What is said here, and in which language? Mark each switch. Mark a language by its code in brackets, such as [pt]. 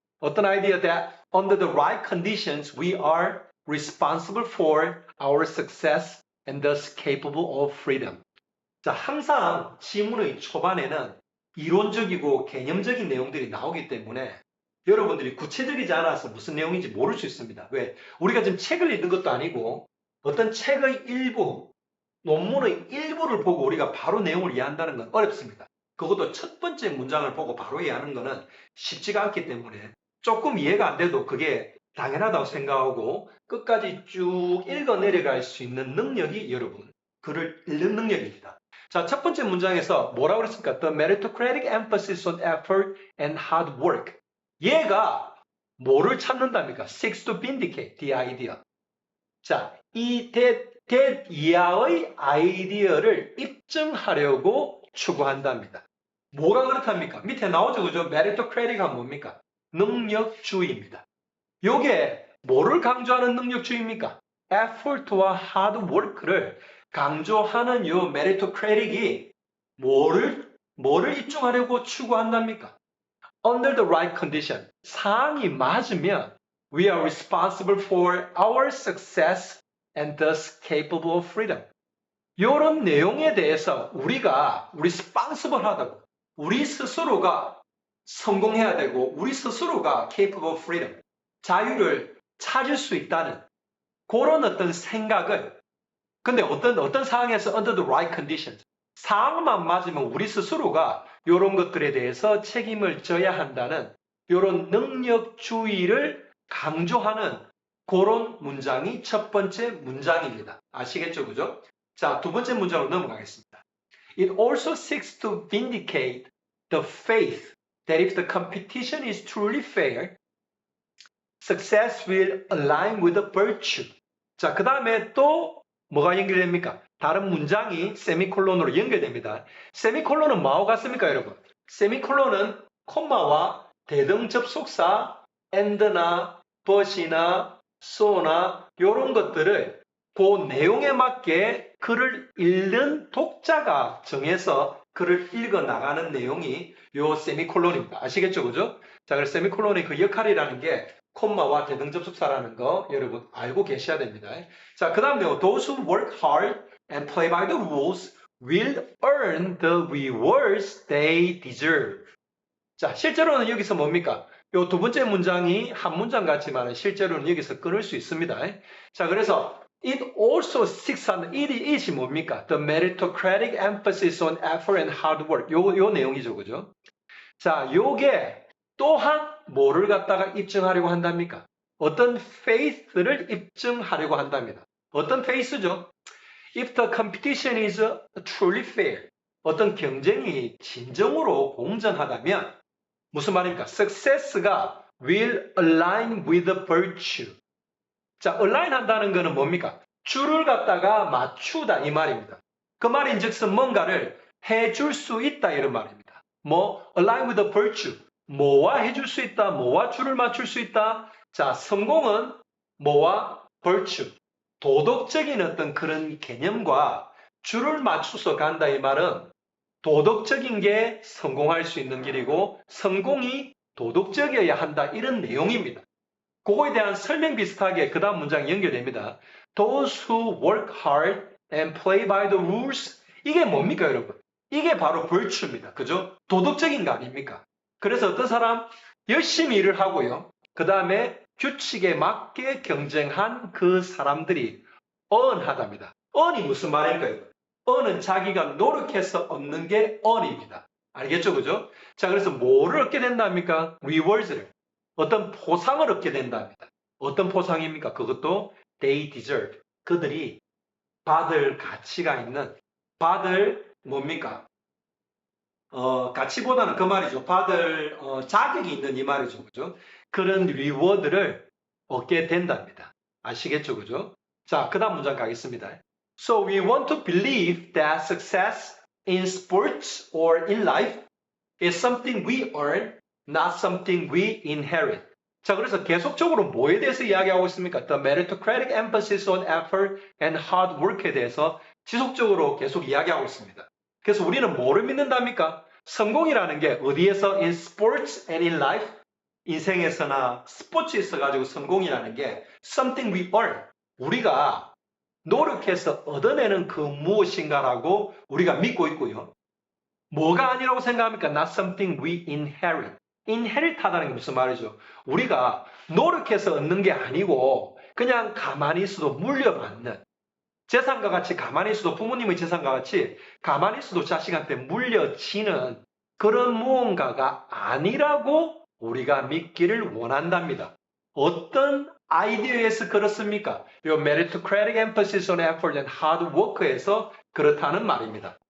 [ko] 어떤 아이디어 [en] that under the right conditions we are responsible for our success and thus capable of freedom. [ko] 자, 항상 지문의 초반에는 이론적이고 개념적인 내용들이 나오기 때문에 여러분들이 구체적이지 않아서 무슨 내용인지 모를 수 있습니다. 왜? 우리가 지금 책을 읽는 것도 아니고 어떤 책의 일부, 논문의 일부를 보고 우리가 바로 내용을 이해한다는 건 어렵습니다. 그것도 첫 번째 문장을 보고 바로 이해하는 것은 쉽지가 않기 때문에 조금 이해가 안 돼도 그게 당연하다고 생각하고 끝까지 쭉 읽어 내려갈 수 있는 능력이 여러분, 글을 읽는 능력입니다. 자, 첫 번째 문장에서 뭐라고 그랬습니까? [en] The meritocratic emphasis on effort and hard work. [ko] 얘가 뭐를 찾는답니까? [en] Seeks to vindicate the idea. [ko] 자, 이 that 이하의 아이디어를 입증하려고 추구한답니다. 뭐가 그렇답니까? 밑에 나오죠, 그죠? meritocratic은 뭡니까? 능력주의입니다. 요게 뭐를 강조하는 능력주의입니까? effort와 hard work를 강조하는 요 meritocratic이 뭐를 입증하려고 추구한답니까? [en] Under the right condition. [ko] 상황이 맞으면 [en] we are responsible for our success and thus capable of freedom. [ko] 이런 내용에 대해서 우리가 responsible 하다고 우리 스스로가 성공해야 되고 우리 스스로가 [en] capable of freedom. [ko] 자유를 찾을 수 있다는 그런 어떤 생각을 근데 어떤 상황에서 [en] under the right conditions [ko] 상황만 맞으면 우리 스스로가 이런 것들에 대해서 책임을 져야 한다는 이런 능력주의를 강조하는 그런 문장이 첫 번째 문장입니다. 아시겠죠? 그죠? 자, 두 번째 문장으로 넘어가겠습니다. [en] It also seeks to vindicate the faith that if the competition is truly fair, success will align with the virtue. [ko] 자, 그 다음에 또 뭐가 연결됩니까? 다른 문장이 세미콜론으로 연결됩니다. 세미콜론은 뭐하고 같습니까, 여러분? 세미콜론은 콤마와 대등 접속사 and나 but이나 so나 이런 것들을 그 내용에 맞게 글을 읽는 독자가 정해서 글을 읽어 나가는 내용이 요 세미콜론입니다. 아시겠죠, 그죠? 자, 그래서 세미콜론의 그 역할이라는 게 콤마와 대등 접속사라는 거 여러분 알고 계셔야 됩니다. 자, 그 다음 내용. [en] Those who work hard and play by the rules will earn the rewards they deserve. [ko] 자, 실제로는 여기서 뭡니까? 요 두 번째 문장이 한 문장 같지만 실제로는 여기서 끊을 수 있습니다. 자, 그래서 [en] it also seeks on it이 뭡니까? The meritocratic emphasis on effort and hard work. [ko] 요 내용이죠, 그죠? 자, 요게 또한 뭐를 갖다가 입증하려고 한답니까? 어떤 faith를 입증하려고 한답니다. 어떤 faith죠? [en] If the competition is truly fair, [ko] 어떤 경쟁이 진정으로 공정하다면 무슨 말입니까? [en] Success가 will align with the virtue. [ko] 자, align 한다는 것은 뭡니까? 줄을 갖다가 맞추다 이 말입니다. 그 말인즉슨 뭔가를 해줄 수 있다 이런 말입니다. 뭐 [en] align with the virtue. [ko] 뭐와 해줄 수 있다. 뭐와 줄을 맞출 수 있다. 자, 성공은 뭐와 virtue. 도덕적인 어떤 그런 개념과 줄을 맞춰서 간다 이 말은 도덕적인 게 성공할 수 있는 길이고 성공이 도덕적이어야 한다 이런 내용입니다. 그거에 대한 설명 비슷하게 그 다음 문장이 연결됩니다. [en] Those who work hard and play by the rules [ko] 이게 뭡니까 여러분? 이게 바로 virtue입니다. 그죠? 도덕적인 거 아닙니까? 그래서 어떤 사람 열심히 일을 하고요. 그 다음에 규칙에 맞게 경쟁한 그 사람들이 earn하답니다. earn이 무슨 말일까요? earn은 자기가 노력해서 얻는 게 earn입니다. 알겠죠? 그죠? 자, 그래서 뭐를 얻게 된답니까? rewards를. 어떤 포상을 얻게 된답니다. 어떤 포상입니까? 그것도 [en] they deserve. [ko] 그들이 받을 가치가 있는, 받을 뭡니까? 가치보다는 그 말이죠. 받을 자격이 있는 이 말이죠. 그죠? 그런 리워드를 얻게 된답니다. 아시겠죠? 그죠? 자, 그 다음 문장 가겠습니다. [en] So we want to believe that success in sports or in life is something we earn, not something we inherit. [ko] 자, 그래서 계속적으로 뭐에 대해서 이야기하고 있습니까? [en] The meritocratic emphasis on effort and hard work [ko] 에 대해서 지속적으로 계속 이야기하고 있습니다. 그래서 우리는 뭐를 믿는답니까? 성공이라는 게 어디에서 [en] in sports and in life [ko] 인생에서나 스포츠에 있어가지고 성공이라는 게 [en] something we earn [ko] 우리가 노력해서 얻어내는 그 무엇인가라고 우리가 믿고 있고요. 뭐가 아니라고 생각합니까? [en] Not something we inherit. [ko] inherit 하다는 게 무슨 말이죠? 우리가 노력해서 얻는 게 아니고 그냥 가만히 있어도 물려받는 재산과 같이 가만히 있어도 부모님의 재산과 같이 가만히 있어도 자식한테 물려지는 그런 무언가가 아니라고 우리가 믿기를 원한답니다. 어떤 아이디어에서 그렇습니까? [en] 이 meritocratic emphasis on effort and hard work [ko] 에서 그렇다는 말입니다.